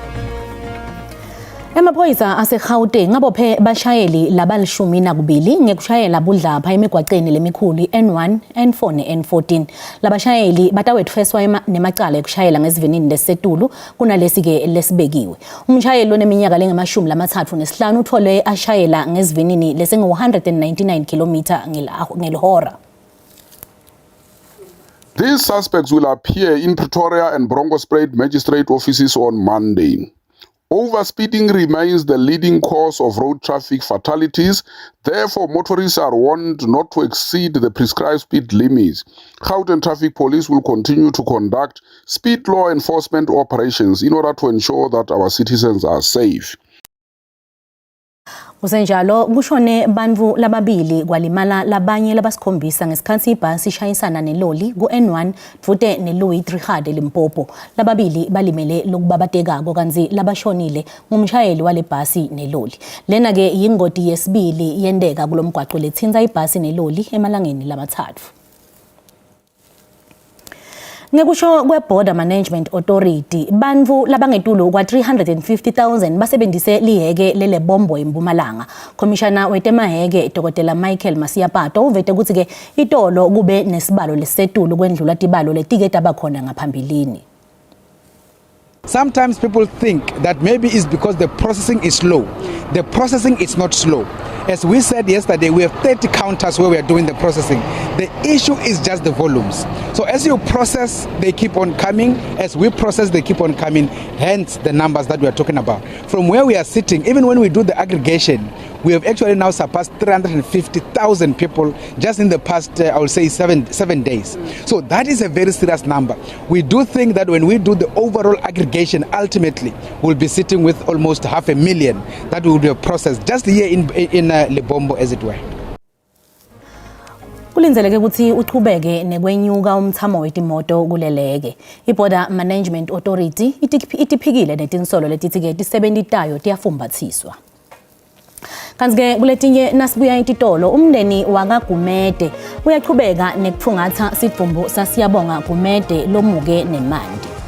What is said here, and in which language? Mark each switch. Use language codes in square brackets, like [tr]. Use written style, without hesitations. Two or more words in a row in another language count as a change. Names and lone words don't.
[ss] Emaphoyisa aseGauteng ngabophe bashayeli labalishumi nakubili ngekushayela budlapha emigwaqeni lemikhulu N1, N4 neN14. Labashayeli batawetfeswa nemacala ekushayela ngesivinini lesetulu kunalesi ke lesibekiwe. Umshayeli oneminyaka lengamashumi lamathathu nesihlanu uthole ashayela ngesivinini lesengu 199 km ngelihora. [en] These suspects will appear in Pretoria and Bronkhorstspruit magistrate offices on Monday. Overspeeding remains the leading cause of road traffic fatalities. Therefore, motorists are warned not to exceed the prescribed speed limits. Gauteng Traffic Police will continue to conduct speed law enforcement operations in order to ensure that our citizens are safe. [ss] Kusenjalo kushone bantfu lababili kwalimala labanye labasikhombisa ngesikhathi ibhasi ishayisana neloli ku-N1 futhi neLouis Trichardt Limpopo. Lababili balimele lokubabatekako kanzi labashonile ngumshayeli wale bhasi neloli. Lena ke yingoti yesibili yendeka kulomgwaqo lethinta ibhasi neloli emalangeni lamathathu. Ngekusho kwe-Border Management Authority, bantfu labangetulu kwa 350,000 basebenzise liheke lele bombo eMpumalanga. Commissioner wetemaheke Dr. Michael Masiapato uvete ukuthi ke itolo kube nesibalo lesetulu kwendlula tibalo letike tabakhona ngaphambilini. [en] Sometimes people think that maybe it's because the processing is slow. The processing is not slow. As we said yesterday, we have 30 counters where we are doing the processing. The issue is just the volumes. So as you process, they keep on coming. As we process, they keep on coming. Hence the numbers that we are talking about. From where we are sitting, even when we do the aggregation, we have actually now surpassed 350,000 people just in the past, I would say, seven days. So that is a very serious number. We do think that when we do the overall aggregation, ultimately, we'll be sitting with almost 500,000 that will be processed just here in Lebombo, as it were. [ss] Kulinzeleke ukuthi uqhubeke nekwenyuka umthamo wetimoto kuleleke. I-Border Management Authority itiphikile netinsolo letithike tisebentitayo tiyafumbathiswa. Kanti-ke kuletinye nasibuya ititolo umndeni wakaGumede uyaqhubeka nekupfungatha sidvumbu sasiyabonga Gumede lomuke nemandi.